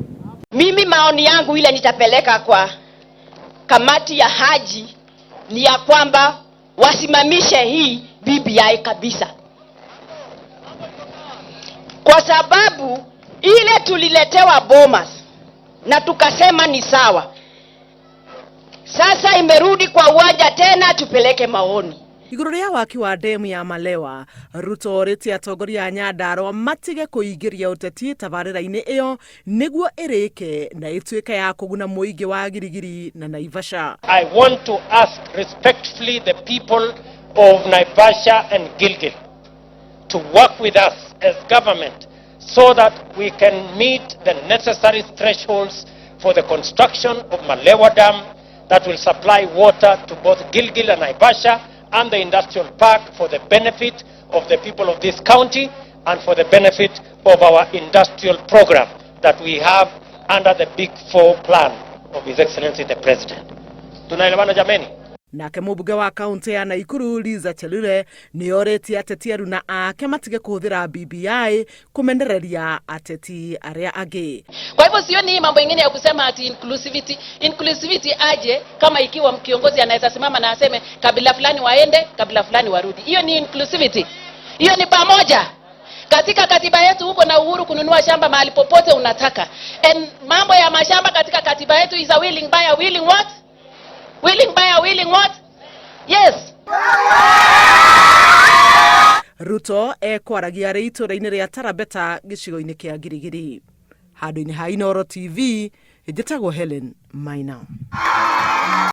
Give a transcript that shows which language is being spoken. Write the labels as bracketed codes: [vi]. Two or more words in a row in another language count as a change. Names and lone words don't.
[sw] Mimi maoni yangu ile nitapeleka kwa kamati ya haji ni ya kwamba wasimamishe hii BBI kabisa. Kwa sababu ile tuliletewa Bomas na tukasema ni sawa. Sasa imerudi kwa uwanja tena tupeleke maoni. [ki] Iguru ria waki wa demu ya Malewa, Ruto oriti atongoria a Nyandarua matige kuingiria uteti tabarira-ini iyo niguo irike na ituike ya kuguna muingi wa Girigiri na Naivasha. [en] I want to ask respectfully the people of Naivasha and Gilgil to work with us as government so that we can meet the necessary thresholds for the construction of Malewa Dam that will supply water to both Gilgil and Naivasha and the industrial park for the benefit of the people of this county and for the benefit of our industrial program that we have under the Big Four plan of His Excellency the President. [sw] Tunaelewana jameni? [ki] Nake mubuge wa kaunti ya Naikuru Liza Chelule ni oreti ateti aruna ake matige kuhuthira BBI kumendereria ateti aria age. [sw] Kwa hivyo sioni mambo mengine ya kusema ati inclusivity aje kama ikiwa kiongozi anaweza simama na aseme kabila fulani waende, kabila fulani warudi. Hiyo ni inclusivity. Hiyo ni pamoja. Katika katiba yetu huko na uhuru kununua shamba mahali popote unataka. [en] And [sw] mambo ya mashamba katika katiba yetu [en] is a willing buyer, willing what? Willing buyer, willing what? Yes. [ki] Ruto kwaragia ri itura-ini ria Tarabeta gicigo-ini kia Girigiri. Handu-ini ha Inooro TV, njitagwo Helen Maina.